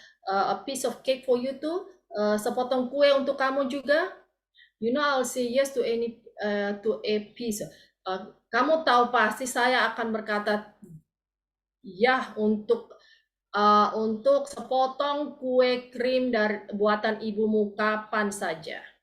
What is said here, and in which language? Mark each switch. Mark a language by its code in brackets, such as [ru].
[en] A piece of cake for you too? [id] Sepotong kue untuk kamu juga? [en] You know I'll say yes to any to a piece. [id] Kamu tahu pasti saya akan berkata ya untuk sepotong kue krim dari buatan ibumu kapan saja.